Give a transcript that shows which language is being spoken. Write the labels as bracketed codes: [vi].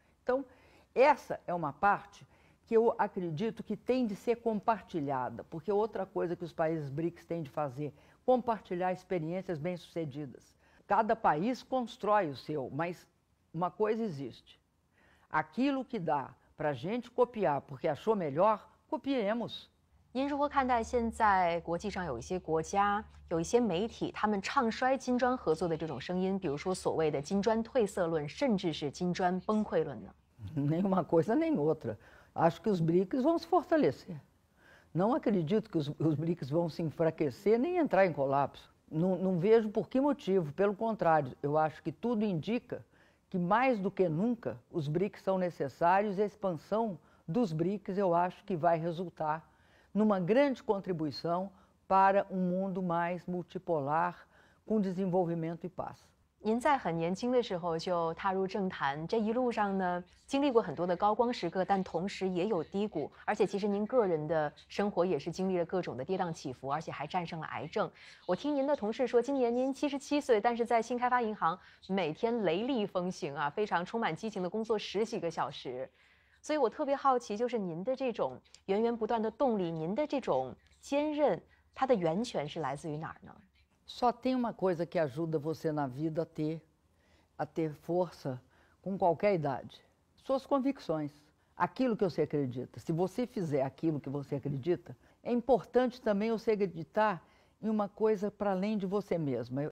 [pt] Então, essa é uma parte que eu acredito que tem de ser compartilhada, porque outra coisa que os países BRICS têm de fazer, compartilhar experiências bem-sucedidas. Cada país constrói o seu, mas uma coisa existe. Aquilo que dá para a gente copiar porque achou melhor, copiemos. [zh] 您如何看待现在国际上有一些国家、有一些媒体，他们唱衰金砖合作的这种声音，比如说所谓的金砖褪色论，甚至是金砖崩溃论呢？ [pt] Nenhuma coisa nem outra. Acho que os BRICS vão se fortalecer. Não acredito que os BRICS vão se enfraquecer nem entrar em colapso. Não vejo por que motivo, pelo contrário, eu acho que tudo indica que mais do que nunca os BRICS são necessários e a expansão dos BRICS eu acho que vai resultar numa grande contribuição para um mundo mais multipolar, com desenvolvimento e paz. [zh] 您在很年轻的时候就踏入政坛，这一路上呢，经历过很多的高光时刻，但同时也有低谷。而且，其实您个人的生活也是经历了各种的跌宕起伏，而且还战胜了癌症。我听您的同事说，今年您77岁，但是在新开发银行每天雷厉风行啊，非常充满激情的工作10几个小时。所以我特别好奇，就是您的这种源源不断的动力，您的这种坚韧，它的源泉是来自于哪儿呢？ [pt] Só tem uma coisa que ajuda você na vida a ter força com qualquer idade. Suas convicções. Aquilo que você acredita. Se você fizer aquilo que você acredita, é importante também você acreditar em uma coisa para além de você mesma.